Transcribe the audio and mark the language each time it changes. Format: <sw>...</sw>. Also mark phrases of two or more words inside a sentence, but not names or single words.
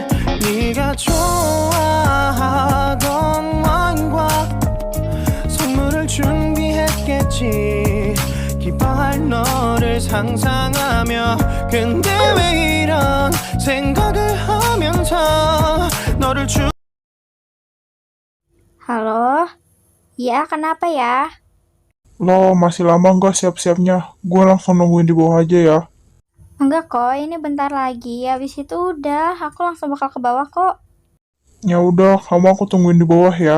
<ko>네가 좋아하던 와인과 선물을 준비했겠지 기뻐할 너를 상상하며 근데 왜 이런 생각을 하면서 너를</ko> <id>Halo? Iya, kenapa ya? Lo masih lama nggak siap-siapnya? Gue langsung nungguin di bawah aja ya. Enggak kok, ini bentar lagi. Habis itu udah, aku langsung bakal ke bawah kok. Ya udah, kamu aku tungguin di bawah ya.</id>